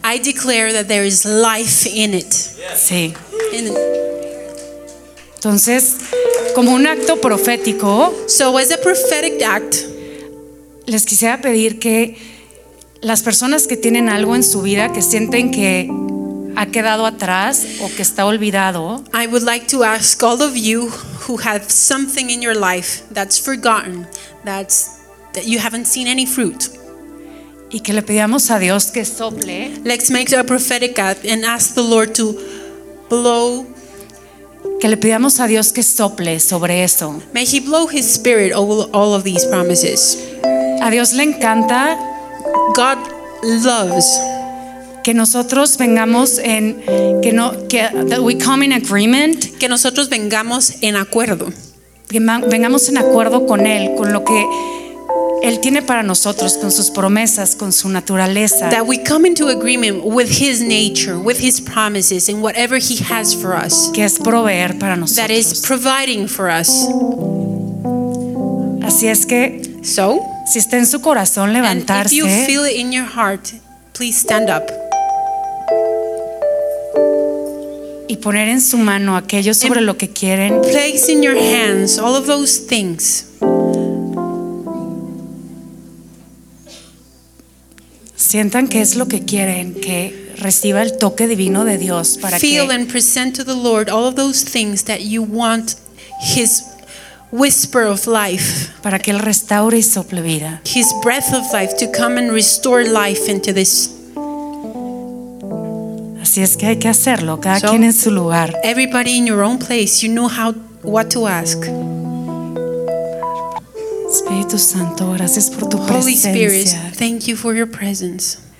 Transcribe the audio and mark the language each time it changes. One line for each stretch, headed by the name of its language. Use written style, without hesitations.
English: I declare that there is life in it.
Spanish: Sí. Entonces, como un acto profético,
English: so as a prophetic act,
Spanish: les quisiera pedir que las personas que tienen algo en su vida que sienten que ha quedado atrás o que está olvidado,
English: I would like to ask all of you who have something in your life that's forgotten, that you haven't seen any fruit,
Spanish: y que le pidamos a Dios que sople.
English: Let's make a prophetic act and ask the Lord to blow.
Spanish: Que le pidamos a Dios que sople sobre eso.
English: May He blow His Spirit over all of these promises.
Spanish: A Dios le encanta.
English: God loves
Spanish: que nosotros vengamos en que no que
English: that we come in agreement,
Spanish: que nosotros vengamos en acuerdo. Que vengamos en acuerdo con Él, con lo que Él tiene para nosotros, con sus promesas, con su naturaleza.
English: That we come into agreement with His nature, with His promises, and whatever He has for us.
Spanish: Que es proveer para nosotros.
English: That is providing for us.
Spanish: Así es que
English: so,
Spanish: si está en su corazón levantarse.
English: And if you feel it in your heart, please stand up.
Spanish: Y poner en su mano aquello sobre lo que quieren.
English: Place in your hands all of those things.
Spanish: Sientan qué es lo que quieren, que reciba el toque divino de Dios para
English: feel
Spanish: que
English: feel and present to the Lord all of those things that you want His whisper of life,
Spanish: para que Él restaure y sople vida,
English: His breath of life to come and restore life into this.
Spanish: Así es que hay que hacerlo, cada so, quien en su lugar.
English: Everybody in your own place, you know how what to ask.
Spanish: Espíritu Santo, gracias por tu
English: Holy
Spanish: presencia.
English: Holy Spirit, thank you for your presence.